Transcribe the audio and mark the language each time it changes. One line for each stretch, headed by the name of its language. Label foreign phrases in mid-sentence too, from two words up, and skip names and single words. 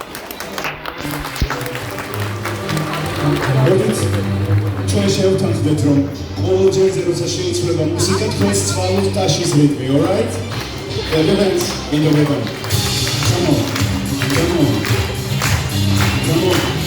Georgian: ჩვენ შევთანხმდეთ, რომ ყოველ ჯერზე როცა შეიცვლება მუსიკა, თქვენს ცვალოთ ტაშის რიტმი,
English: alright? Elements in the rhythm. Come on. Come on. Come on.